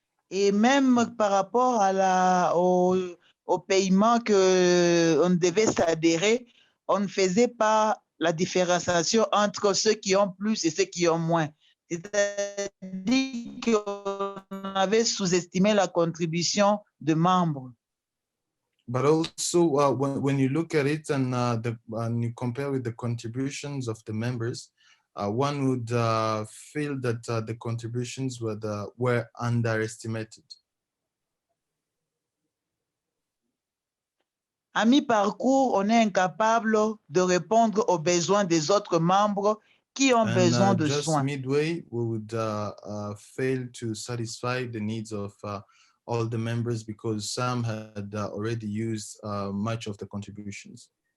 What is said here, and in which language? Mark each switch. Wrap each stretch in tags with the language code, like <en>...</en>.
<fr>Et même par rapport à au paiement qu'on devait s'adhérer, on ne faisait pas la différenciation entre ceux qui ont plus et ceux qui ont moins. C'est-à-dire qu'on avait sous-estimé la contribution de membres.</fr> <en>But also, when you look at it and you compare with the contributions of the members, one would feel that the contributions were underestimated.</en> <fr>à mi-parcours, on est incapable de répondre aux besoins des autres membres qui ont besoin de</fr> <en>just</en> <fr>soins.</fr> <en>midway, we would fail to satisfy the needs of all the members because some had already used much of the contributions.</en>